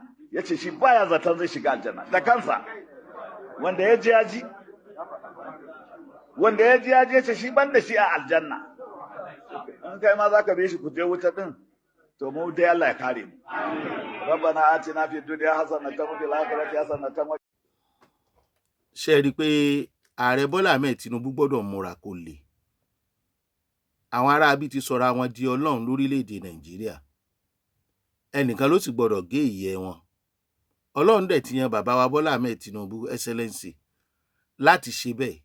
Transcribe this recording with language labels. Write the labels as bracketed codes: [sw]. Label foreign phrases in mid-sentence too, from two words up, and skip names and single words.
[ha] Yace shi baya zaton zai shiga aljanna da kansa. Wanda ya ji yaji. Wanda ya ji yaji yace shi ban da shi a aljanna. In kai ma zaka bi shi ku je wuta din, to mu dai Allah ya kare mu. [ar] ربنا آتنا في الدنيا حسنة وفي الآخرة حسنة و. [yo] ṣé ẹ rí i pé ààrẹ Bọ́lá Ahmed Tinubu gbọ́dọ̀ múra kó le. àwọn aráabí ti sọra wọn di Ọlọ́run lórílẹ̀‐èdè Nàìjíríà. ẹnìkan ló sì gbọ́dọ̀ gé ìyẹ́ wọn. Ọlọ́run dẹ̀ ti yan bàbá wa Bọ́lá Ahmed Tinubu Excellency láti ṣe bẹ́ẹ̀.